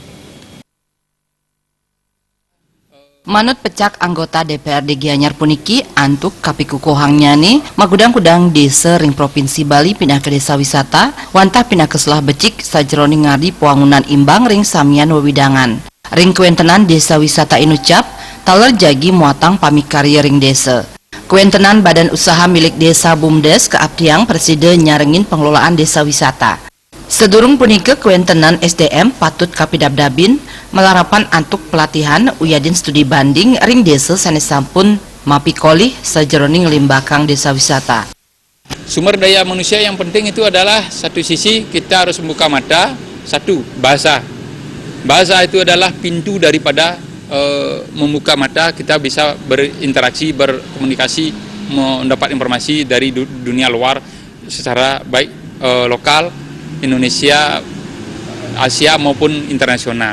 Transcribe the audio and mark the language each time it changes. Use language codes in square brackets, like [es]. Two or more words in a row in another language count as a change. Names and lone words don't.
[ban] Manut pecak anggota DPRD Gianyar puniki antuk kapikukuhangnya nih magudang-kudang desa ring provinsi Bali [id] pindah ke desa wisata [ban] wantah [id] pindah ke [ban] selah becik sajroning ngadi puangunan imbang ring samian wewidangan ring kuentenan desa wisata inucap taler jagi muatang pamikarya ring desa kuentenan [id] badan usaha milik desa [ban] BUMDes keabdiang presiden nyarengin [id] pengelolaan desa wisata. [ban] Sedurung punika kuentenan SDM patut kapidabdabin melarapan antuk pelatihan uyadin [id] studi banding [ban] ring desa sanesampun mapikolih sajeroning limbakang [id] desa wisata. Sumber daya manusia yang penting itu adalah satu sisi kita harus membuka mata, satu bahasa. Bahasa itu adalah pintu daripada membuka mata kita bisa berinteraksi, berkomunikasi, mendapat informasi dari dunia luar secara baik lokal, Indonesia, Asia maupun internasional.